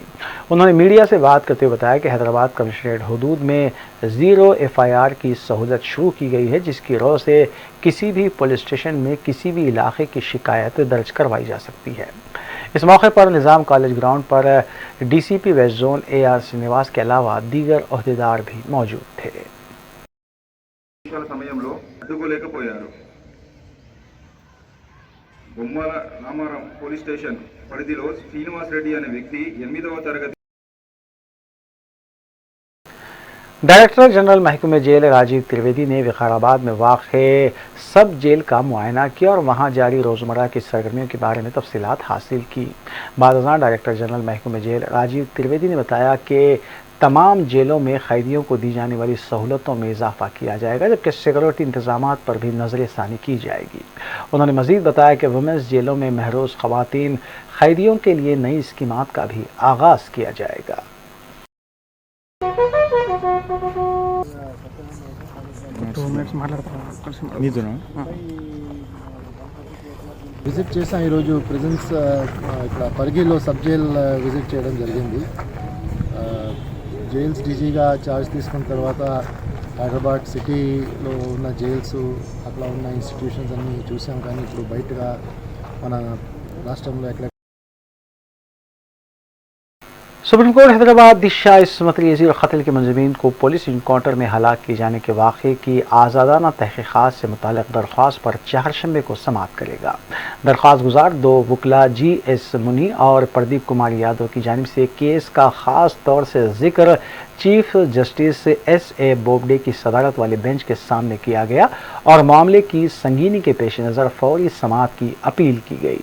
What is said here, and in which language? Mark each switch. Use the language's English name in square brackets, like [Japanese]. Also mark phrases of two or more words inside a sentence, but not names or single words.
[Urdu] انہوں نے میڈیا سے بات کرتے ہوئے بتایا کہ حیدرآباد کمشنریٹ حدود میں 0 FIR کی سہولت شروع کی گئی ہے، جس کی رو سے کسی بھی پولیس اسٹیشن میں کسی بھی علاقے کی شکایت درج کروائی جا سکتی ہے. اس موقع پر نظام کالج گراؤنڈ پر DCP ویسٹ زون AR سری نواس کے علاوہ دیگر عہدیدار بھی موجود تھے. [Telugu] సమయంలో అడ్డుకోలేకపోయారు। బొమ్మల రామారం పోలీస్ స్టేషన్ పరిధిలో శ్రీనివాస్ రెడ్డి అనే వ్యక్తి 8వ తరగతి [Urdu] ڈائریکٹر جنرل محکمے جیل راجیو ترویدی نے وکاراباد میں واقع سب جیل کا معائنہ کیا اور وہاں جاری روزمرہ کی سرگرمیوں کے بارے میں تفصیلات حاصل کی. بادشاہ ڈائریکٹر جنرل محکمے جیل راجیو ترویدی نے بتایا کہ تمام جیلوں میں قیدیوں کو دی جانے والی سہولتوں میں اضافہ کیا جائے گا، جبکہ سیکیورٹی انتظامات پر بھی نظرثانی کی جائے گی. انہوں نے مزید بتایا کہ ویمنز جیلوں میں محروس خواتین قیدیوں کے لیے نئی اسکیمات کا بھی آغاز کیا جائے گا. [Telugu] విజిట్ చేసాం ఈరోజు ప్రిజన్స్ ఇక్కడ పరిగిలో [English] sub jail [Telugu] విజిట్ చేయడం జరిగింది। [English] jails DG [Telugu] ఛార్జ్ తీసుకున్న తర్వాత హైదరాబాద్ సిటీలో ఉన్న జైల్స్ అట్లా ఉన్న ఇన్స్టిట్యూషన్స్ అన్నీ చూసాం, కానీ ఇప్పుడు బయటగా మన రాష్ట్రంలో ఎక్కడ [Urdu] سپریم کورٹ حیدرآباد دشا عصمت ریزی اور قتل کے ملزمین کو پولیس انکاؤنٹر میں ہلاک کیے جانے کے واقعے کی آزادانہ تحقیقات سے متعلق درخواست پر چہارشنبہ کو سماعت کرے گا. درخواست گزار 2 وکلا GS منی اور پردیپ کمار یادو کی جانب سے کیس کا خاص طور سے ذکر چیف جسٹس SA بوبڈے کی صدارت والی بینچ کے سامنے کیا گیا اور معاملے کی سنگینی کے پیش نظر فوری سماعت کی اپیل کی گئی.